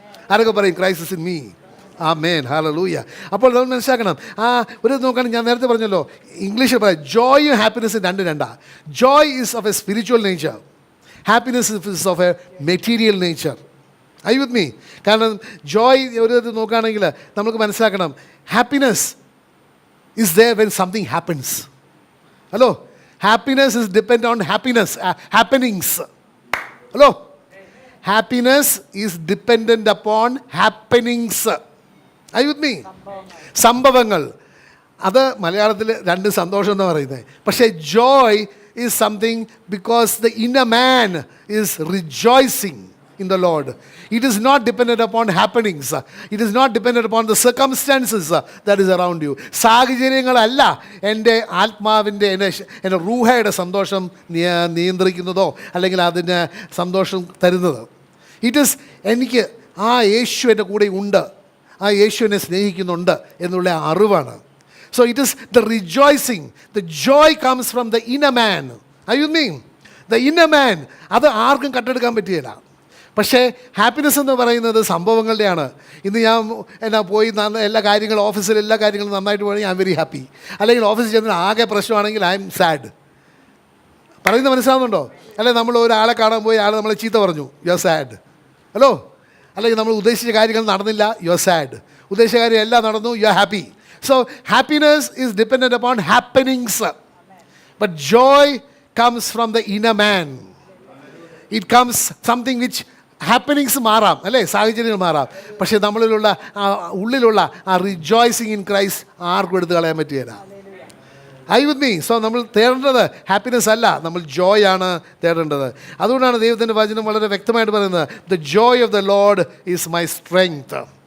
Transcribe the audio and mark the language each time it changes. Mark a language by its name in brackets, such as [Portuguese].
[Malayalam] ആരൊക്കെ പറയും [English] Christ is in me? [Malayalam] Amen, hallelujah. അപ്പോൾ നമ്മൾ മനസ്സിലാക്കണം, ഒരു നോക്കുകയാണെങ്കിൽ ഞാൻ നേരത്തെ പറഞ്ഞല്ലോ, ഇംഗ്ലീഷിൽ പറയാം ജോയും ഹാപ്പിനെസ്സും രണ്ടാ. [English] Joy is of a spiritual nature, happiness is of a material nature. I with me? [Malayalam] കാരണം ജോയ് ഒരു നോക്കുകയാണെങ്കിൽ നമുക്ക് മനസ്സിലാക്കണം, happiness [English] is there when something happens. Hello? Happiness is dependent on happenings. Hello? Happiness is dependent upon happenings. Are you with me? [Malayalam] സംഭവങ്ങൾ. അത് മലയാളത്തിൽ രണ്ട് സന്തോഷം എന്ന് പറയുന്നത്. [English] പക്ഷേ joy is something because the inner man is rejoicing. in the Lord. It is not dependent upon happenings. It is not dependent upon the circumstances that is around you. [Malayalam] സാഹചര്യങ്ങളല്ല എൻ്റെ ആത്മാവിൻ്റെ എൻ്റെ റൂഹയുടെ സന്തോഷം നിയന്ത്രിക്കുന്നതോ അല്ലെങ്കിൽ അതിന് സന്തോഷം തരുന്നത്. [English] it is [Malayalam] എനിക്ക് ആ യേശു എൻ്റെ കൂടെ ഉണ്ട്, ആ യേശു എന്നെ സ്നേഹിക്കുന്നുണ്ട് എന്നുള്ള അറിവാണ്. [English] So it is the rejoicing. The joy comes from the inner man. Are you mean? The inner man. [Malayalam] അത് ആർക്കും കട്ടെടുക്കാൻ പറ്റുകയില്ല. പക്ഷേ ഹാപ്പിനെസ് എന്ന് പറയുന്നത് സംഭവങ്ങളുടെയാണ്. ഇന്ന് ഞാൻ പോയി എല്ലാ കാര്യങ്ങളും ഓഫീസിൽ എല്ലാ കാര്യങ്ങളും നന്നായിട്ട് പോകണമെങ്കിൽ [English] I am very happy. [Malayalam] അല്ലെങ്കിൽ ഓഫീസിൽ ചെന്ന് ആകെ പ്രശ്നമാണെങ്കിൽ [English] I am sad. [Malayalam] പറയുന്നത് മനസ്സിലാവുന്നുണ്ടോ? അല്ലെങ്കിൽ നമ്മൾ ഒരാളെ കാണാൻ പോയി ആൾ നമ്മളെ ചീത്ത പറഞ്ഞു, [English] You are sad. [Malayalam] ഹലോ. അല്ലെങ്കിൽ നമ്മൾ ഉദ്ദേശിച്ച കാര്യങ്ങൾ നടന്നില്ല, [English] You are sad. [Malayalam] ഉദ്ദേശിച്ച കാര്യം എല്ലാം നടന്നു, [English] You are happy. So happiness is dependent upon happenings. But joy comes from the inner man. It comes something which happenings [Malayalam] മാറാം, അല്ലേ, സാഹചര്യങ്ങൾ മാറാം. പക്ഷേ നമ്മളിലുള്ള ഉള്ളിലുള്ള ആ [English] rejoicing in Christ [Malayalam] ആർക്കും എടുത്ത് കളയാൻ പറ്റുകയില്ല. [English] I with me. [Malayalam] സോ നമ്മൾ തേടേണ്ടത് ഹാപ്പിനെസ് അല്ല, നമ്മൾ ജോയ് ആണ് തേടേണ്ടത്. അതുകൊണ്ടാണ് ദൈവത്തിൻ്റെ വചനം വളരെ വ്യക്തമായിട്ട് പറയുന്നത്, [English] The joy of the Lord is my strength.